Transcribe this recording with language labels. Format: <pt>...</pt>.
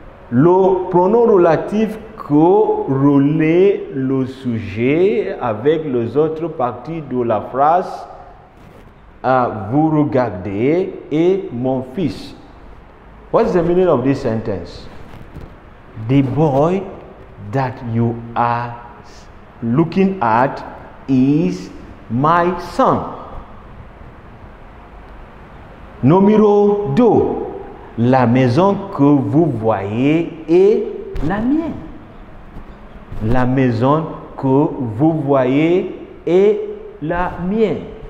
<fr>Le pronom relatif que relaie le sujet avec les autres parties de la phrase vous regardez est mon fils.</fr> <en>What's the meaning of this sentence? The boy that you are looking at is my son.</en> <fr>Numéro 2. La maison que vous voyez est la mienne. La maison que vous voyez est la mienne.</fr>